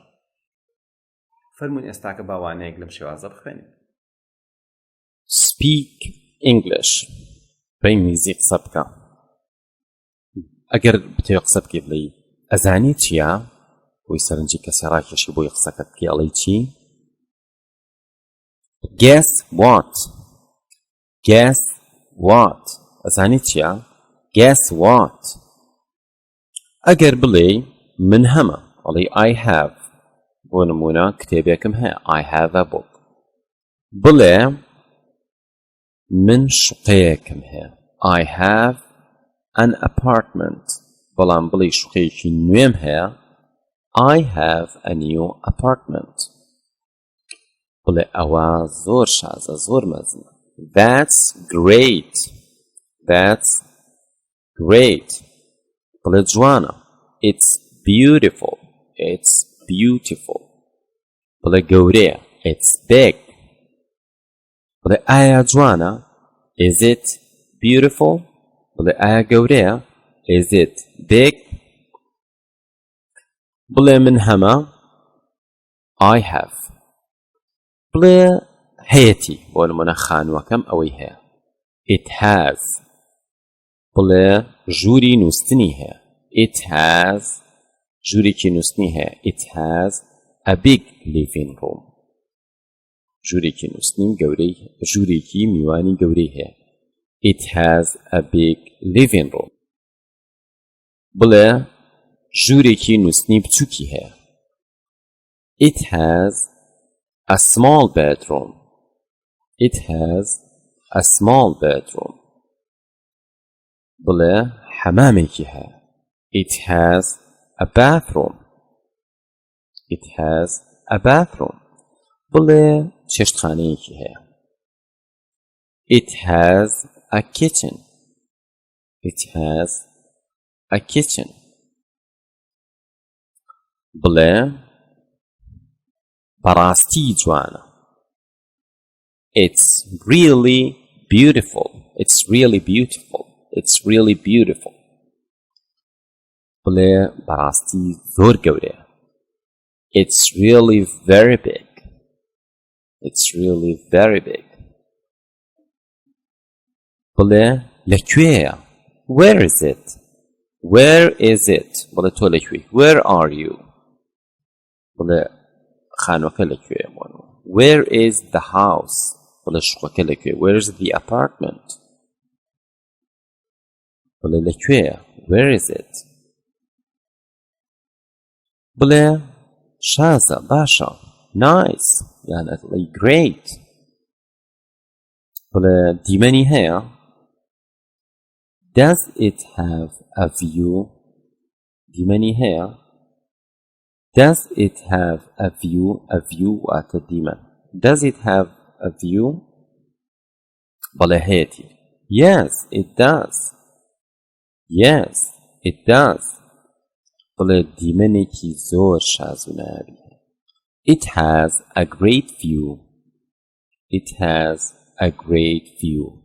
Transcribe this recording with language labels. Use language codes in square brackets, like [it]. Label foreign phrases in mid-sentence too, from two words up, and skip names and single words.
[ckb] فەرمووین ئێستاکە باوانەیەک لەم شێوازە بخوێنین. [en] Speak English. [ckb] بە ئینگلیزی قسە بکە. ئەگەر بتەوێ قسە بکەی بڵێی ئەزانی چییە؟ بۆی سەرنجی کەسێ ڕاکێشی بۆی قسەکەت بکەی ئەڵێی چی؟ [en] Guess what. Guess what. [ckb] ئەزانی چییە؟ [en] Guess what. [ckb] ئەگەر بڵێ من هەمە، ئەڵێی [en] I have. [ckb] بۆ نمونە کتێبێکم هەیە [en] I have a book. [ckb] بڵێ من شوقەیەکم هەیە [en] I have an apartment. [ckb] بەڵام بڵێ شوقەیەکی نوێم هەیە [en] I have a new apartment. [ckb] بڵێ ئەوە زۆر شازە، زۆر مەزنە. [en] That's great. That's great. [ckb] بڵێ جوانە [en] It's beautiful. It's beautiful. [ckb] بڵێ گەورەیە [en] It's big. [ckb] بڵێ ئایا جوانە [en] Is it beautiful. [ckb] بڵێ ئایا گەورەیە [en] Is it big. [ckb] بڵێ من هەمە [en] I have. [ckb] بڵێ هەیەتی، بۆ نمونە خانووەکەم ئەوەی هەیە [en] It has. [ckb] بڵێ ژووری نووستنی هەیە [en] It has. [ckb] ژوورێکی نووستنی هەیە [en] It has a big living room. [ckb] ژوورێکی نووستنی گەورەی، ژوورێکی میوانی گەورەی هەیە [en] It has a big living room. [ckb] بڵێ ژوورێکی نووستنی بچووکی هەیە [en] It has a small bedroom. It has a small bedroom. [ckb] بڵێ حەمامێکی هەیە [en] It has a bathroom. It has a bathroom. [ckb] بڵێ چێشتخانەیەکی هەیە [en] It has a kitchen. It has a kitchen. [ckb] بڵێ بەڕاستی جوانە. [en] It's really beautiful. It's really beautiful. It's really beautiful. [ckb] بڵێ بەڕاستی زۆر گەورەیە. [en] It's really very big. It's really very big. [ckb] بڵێ لەکوێیە؟ [en] Where is it? Where is it? [ckb] بڵێ تۆ لەکوێی؟ [en] Where are you? [ckb] بڵێ خانووەکە لەکوێیە؟ [en] Where is the house? [ckb] بڵێ شوقەکە لەکوێ؟ [en] Where is the apartment? [ckb] بڵێ لەکوێیە؟ [en] Where is it? [ckb] بڵێ شازە باشە. Nice. یانە great. بڵێ دیمەنی هەیە؟ [en] Does it have a view? [ckb] دیمەنی هەیە؟ [en] Does it have a view? A view [ckb] واتە دیمەن. [en] Does it have a view? [ckb] بەڵێ هەیەتی. [en] Yes, it does. Yes, it does. [ckb] بڵێ دیمەنێکی زۆر شاز و نایابی. [en] It has a great view. It has a great view.